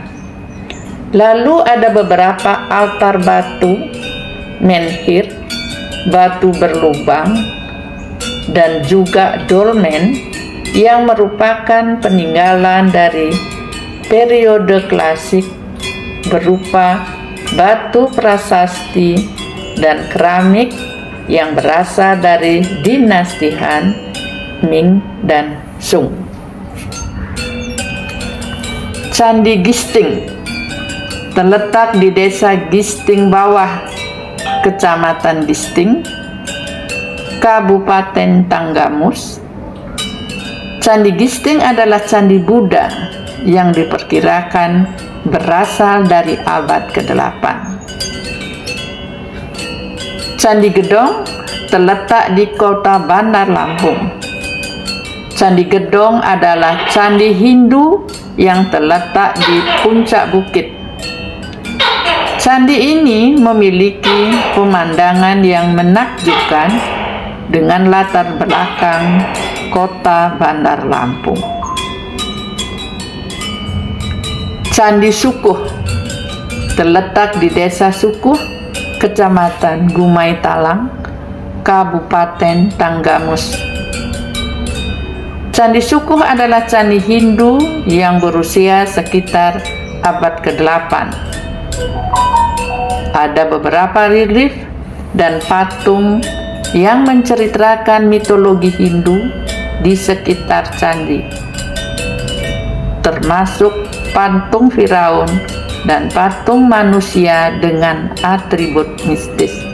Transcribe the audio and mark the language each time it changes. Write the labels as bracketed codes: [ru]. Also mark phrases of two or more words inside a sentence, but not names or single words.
[id] Lalu ada beberapa altar batu, menhir, batu berlubang, dan juga dolmen yang merupakan peninggalan dari periode klasik berupa batu prasasti dan keramik yang berasal dari dinasti Han, Ming, dan Sung. Candi Gisting terletak di Desa Gisting Bawah, Kecamatan Gisting, Kabupaten Tanggamus. Candi Gisting adalah candi Buddha yang diperkirakan berasal dari abad ke-8. Candi Gedong terletak di Kota Bandar Lampung. Candi Gedong adalah candi Hindu yang terletak di puncak bukit. Candi ini memiliki pemandangan yang menakjubkan dengan latar belakang Kota Bandar Lampung. Candi Sukuh terletak di Desa Sukuh, Kecamatan Gumai Talang, Kabupaten Tanggamus. Candi Sukuh adalah candi Hindu yang berusia sekitar abad ke-8. Ada beberapa relief dan patung yang menceritakan mitologi Hindu di sekitar candi, termasuk patung Firaun dan patung manusia dengan atribut mistis.